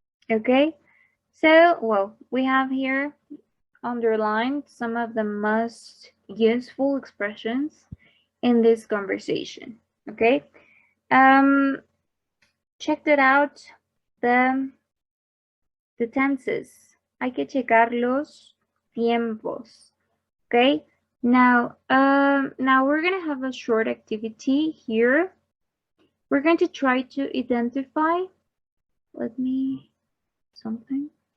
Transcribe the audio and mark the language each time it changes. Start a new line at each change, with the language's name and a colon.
English: Okay, so, well, we have here underlined some of the most useful expressions in this conversation. Okay, check that out, the tenses.
Spanish: Hay que checar los tiempos.
English: Okay, now we're gonna have a short activity here. We're going to try to identify, let me, something.